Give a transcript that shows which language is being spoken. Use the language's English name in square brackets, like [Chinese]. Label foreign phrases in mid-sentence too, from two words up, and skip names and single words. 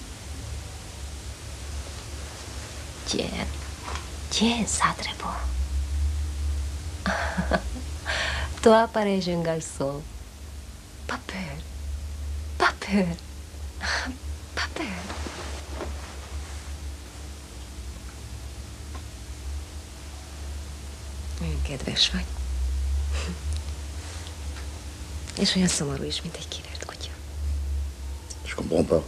[French] Tiens, tiens, ça très beau. Toi, pareil, jeune garçon. Pas peur. Pas peur. Pas peur. [Hungarian] Olyan kedves vagy. És olyan szomorú is, mint egy kivert kutya. [French] Je comprends pas.